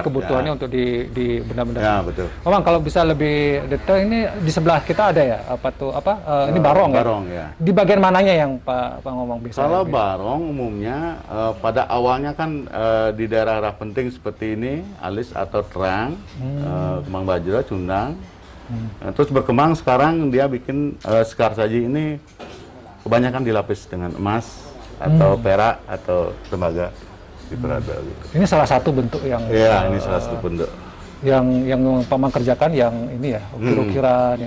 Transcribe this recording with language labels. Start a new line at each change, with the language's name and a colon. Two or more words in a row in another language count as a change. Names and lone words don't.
Indonesian: ini kebutuhannya untuk di benda-benda. Ya betul. Komang, kalau bisa lebih detail, ini di sebelah kita ada ya ini barong ya? Barong ya. Di bagian mananya yang Pak ngomong bisa? Kalau barong umumnya pada awalnya kan di daerah penting seperti ini, alis atau terang, kembang bajra, cundang. Terus berkembang sekarang dia bikin sekar saji ini kebanyakan dilapis dengan emas atau perak atau tembaga di perada gitu. Ini salah satu bentuk yang ini salah satu bentuk yang Komang kerjakan, yang ini ya, ukir-ukiran ya.